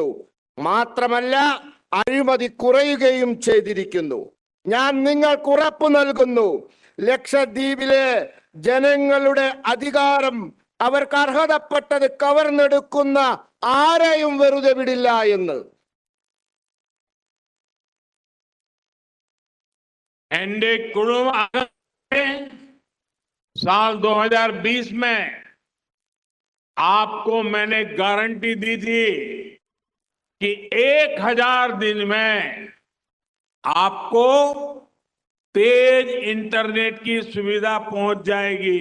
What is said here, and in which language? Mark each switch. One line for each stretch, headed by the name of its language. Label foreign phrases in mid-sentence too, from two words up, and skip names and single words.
Malayalam: മാത്രമല്ല, അഴിമതി കുറയുകയും ചെയ്തിരിക്കുന്നു. ഞാൻ നിങ്ങൾക്ക് ഉറപ്പു നൽകുന്നു, ലക്ഷദ്വീപിലെ ജനങ്ങളുടെ അധികാരം അവർക്ക് അർഹതപ്പെട്ടത് കവർന്നെടുക്കുന്ന ആരെയും വെറുതെ വിടില്ല എന്ന്.
Hindi: एनडीए कुडुम साल 2020 में आपको मैंने गारंटी दी थी कि 1000 दिन में आपको तेज इंटरनेट की सुविधा पहुंच जाएगी।